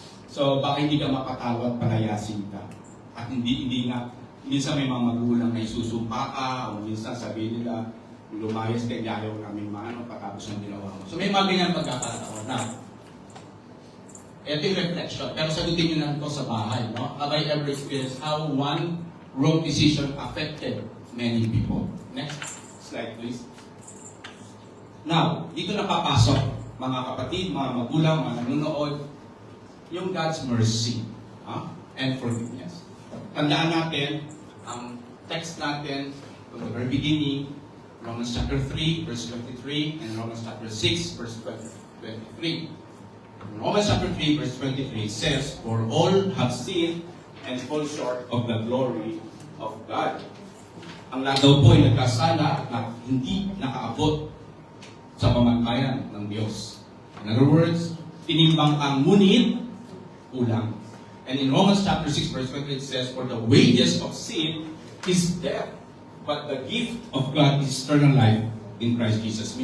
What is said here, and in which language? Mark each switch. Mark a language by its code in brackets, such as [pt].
[tl] So, baka hindi ka mapatawad, palayasin ka. At hindi nga, minsan may mga magulang na isusumpa ka, o minsan sabihin nila, lumayas ka, ayaw namin maano, patapos ng ginawa mo. So, may mga ganyan pagkakataon na. Ito yung reflection, pero sagutin nyo lang ito sa bahay. No? [en] Have I ever experienced how one wrong decision affected many people? Next slide, please. [tl] Now, dito na papasok, mga kapatid, mga magulang, mga nanonood, yung God's mercy and forgiveness. Tandaan natin, ang text natin [en] from the very beginning, [tl] Romans chapter 3, verse 23, and Romans chapter 6, verse 23. [en] Romans chapter 3, verse 23 says, "For all have sinned and fall short of the glory of God." [tl] Ang lahat daw po ay nagkasala at hindi nakaabot sa pamantayan ng Diyos. [en] In other words, [tl] tinimbang ang ngunit, kulang. [en] And in Romans chapter 6, verse 23 it says, "For the wages of sin is death, but the gift of God is eternal life in Christ Jesus."